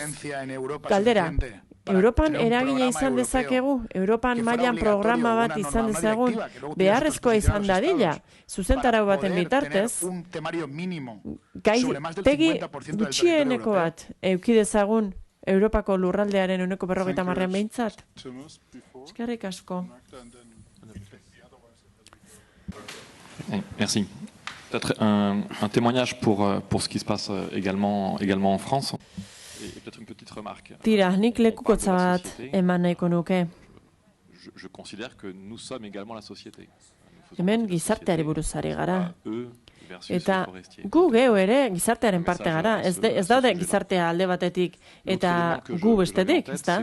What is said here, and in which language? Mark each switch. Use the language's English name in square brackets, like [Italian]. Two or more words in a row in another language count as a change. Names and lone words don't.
[Basque] Galdera, Europan eragina izan dezakegu, Europan mailan programa bat izan dezagun, beharrezkoa izan dadila, zuzentarau baten bitartez, gaitegi gutxieneko bat euki dezagun Europako lurraldearen 50% behintzat. Eskerrik asko. [French] Merci. Peut-être un témoignage pour ce qui se passe également en France. [Basque] Tira, nik lekukotza bat eman nahiko nuke. Hemen gizarteari buruz ari gara. Eta gu geu ere gizartearen parte gara. Ez daude gizartea alde batetik eta gu bestetik, ezta?